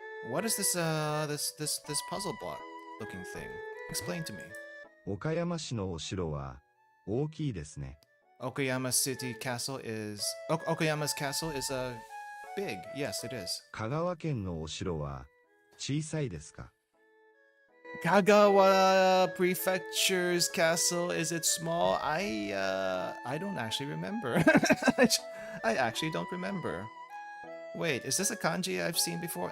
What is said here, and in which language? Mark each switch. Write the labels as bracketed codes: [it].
[en] What is this puzzle block looking thing? Explain to me. [ja] 岡山市のお城は大きいですね。 [en] Okayama City Castle is... Okayama's castle is big. Yes, it is. [ja] 香川県のお城は小さいですか？ [en] Kagawa Prefecture's castle, is it small? I don't actually remember. I actually don't remember. Wait, is this a kanji I've seen before?